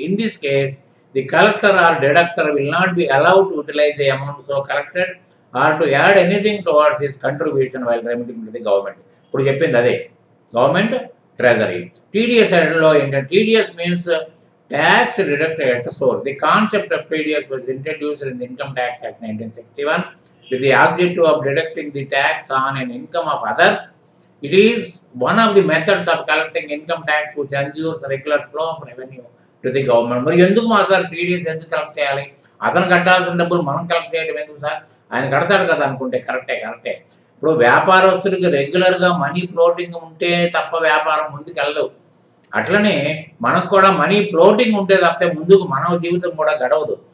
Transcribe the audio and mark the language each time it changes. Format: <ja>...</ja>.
<en>In this case the collector or deductor will not be allowed to utilise the amount so collected or to add anything towards his contribution while remitting to the government.</en> <te>ఇప్పుడు చెప్పింది అదే, government treasury. TDS లో ఏంటంటే</te> <en>TDS means tax deducted at source. The concept of TDS was introduced in the income tax act 1961 with the objective of deducting the tax on an income of others. It is one of the methods of collecting income tax which ensures regular flow of revenue to the government.</en> <te>మరి ఎందుకు మా sir TDS ఎందుకు collect చేయాలి? అతను కట్టాల్సిన డబ్బులు మనం collect చేయడం ఎందుకు సార్? ఆయన కడతాడు కదా అనుకుంటే కరెక్టే. ఇప్పుడు వ్యాపారస్తుడికి రెగ్యులర్గా మనీ ఫ్లోటింగ్ ఉంటే తప్ప వ్యాపారం ముందుకు వెళ్ళదు. అట్లనే మనకు కూడా మనీ ఫ్లోటింగ్ ఉంటే తప్పితే ముందుకు మన జీవితం కూడా గడవదు.</te>